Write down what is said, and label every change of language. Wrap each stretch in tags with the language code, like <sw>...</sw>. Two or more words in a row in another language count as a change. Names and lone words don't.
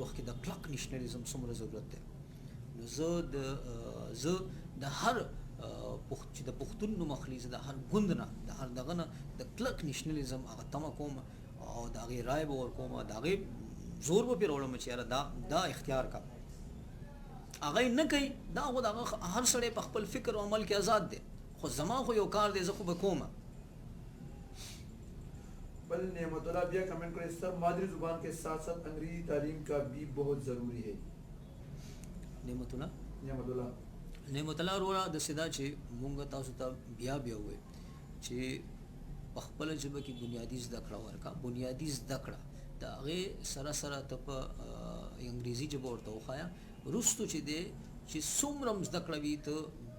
<ps>وخت کې د کلک نیشنلیزم څومره ضرورت دی نو زه د هر چې د پښتون نوم اخلي زه د هر ګوند نه د هر دغه نه د کلک نیشنلیزم هغه تمه کوم او د هغې رای به ورکوم د هغې زور به پرې راوړم چې یاره دا اختیار کا هغه یې نه کوي دا خو د هغه هر سړی په خپل فکر او عمل کې آزاد دی خو زما خو یو کار دی زه خو به کوم بل نعمت‌الله بیا کمنټ کړې</ps> <ur>سر مادری زبان کے ساتھ ساتھ انگریزی تعلیم کا بھی بہت ضروری ہے</ur> <ps>नेमतुल्लाह रोड़ा د سدا چې مونږ تاسو ته بیا وایو چې په خپله ژبه کې بنیادي زده کړه ورکړه بنیادي زده کړه د هغې سره سره ته په انګریزي ژبه ورته وښایه وروستو چې دی چې څومره هم زده کړه وي ته په</ps>